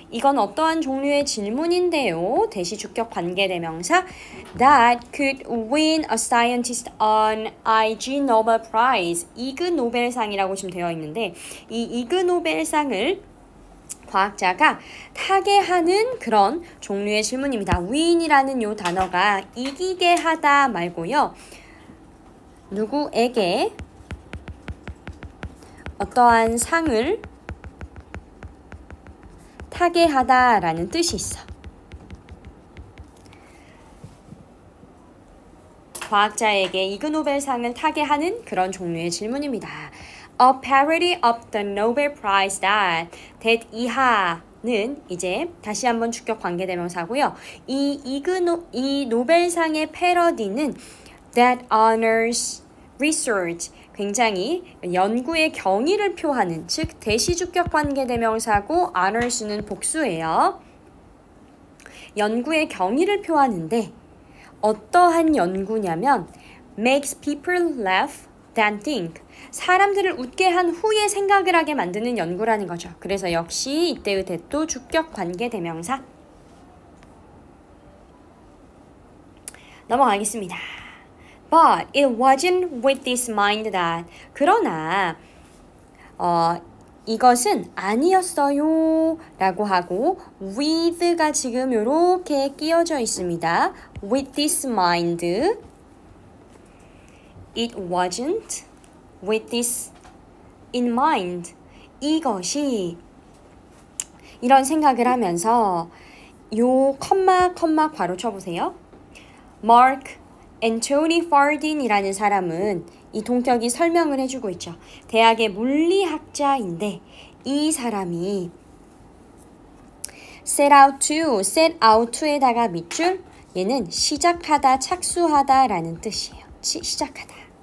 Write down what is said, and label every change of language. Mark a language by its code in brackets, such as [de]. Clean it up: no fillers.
[ko] 이건 어떠한 종류의 질문인데요. 대시주격 관계대명사 [en] that could win a scientist an Ig Nobel Prize. [ko] 이그 노벨상이라고 지금 되어 있는데 이 이그 노벨상을 과학자가 타게 하는 그런 종류의 질문입니다. win이라는 요 단어가 이기게 하다 말고요. 누구에게 어떠한 상을 타게 하다라는 뜻이 있어. 과학자에게 이그노벨상을 타게 하는 그런 종류의 질문입니다. [en] A parody of the Nobel Prize that [ko] 이하는 이제 다시 한번 주격 관계대명사고요. 이 노벨상의 패러디는 [en] that honors research, [ko] 굉장히 연구의 경의를 표하는, 즉 대시주격 관계대명사고 honors는 복수예요. 연구의 경의를 표하는데 어떠한 연구냐면 [en] makes people laugh than think, [ko] 사람들을 웃게 한 후에 생각을 하게 만드는 연구라는 거죠. 그래서 역시 이때의 대도 주격 관계대명사. 넘어가겠습니다. [en] But it wasn't with this mind that. [ko] 그러나 이것은 아니었어요 라고 하고 with가 지금 이렇게 끼어져 있습니다. [en] With this mind. It wasn't with this in mind. [ko] 이것이 이런 생각을 하면서 요 컴마 괄호 쳐보세요. Mark Anthony Fardin이라는 사람은 이 동격이 설명을 해주고 있죠. 대학의 물리학자인데 이 사람이 set out to에다가 밑줄, 얘는 시작하다, 착수하다 라는 뜻이에요. 시작하다.